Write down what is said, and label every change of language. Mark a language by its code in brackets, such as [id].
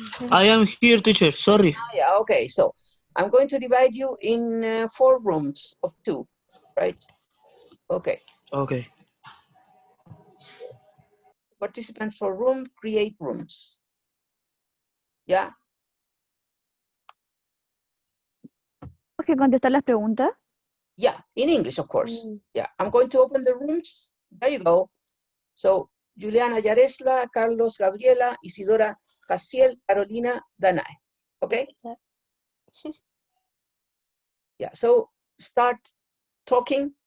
[en] I am here, teacher. Sorry. Yeah, okay. So I'm going to divide you in 4 rooms of 2, right? Okay. Okay. Participants for room, create rooms. Yeah. [es] ¿Tengo que contestar las preguntas? [en] Yeah, in English, of course. Yeah, I'm going to open the rooms. There you go. So Juliana, Yaresla, Carlos, Gabriela, Isidora, Jaciel, Carolina, Danae. Okay? Yeah, so start talking.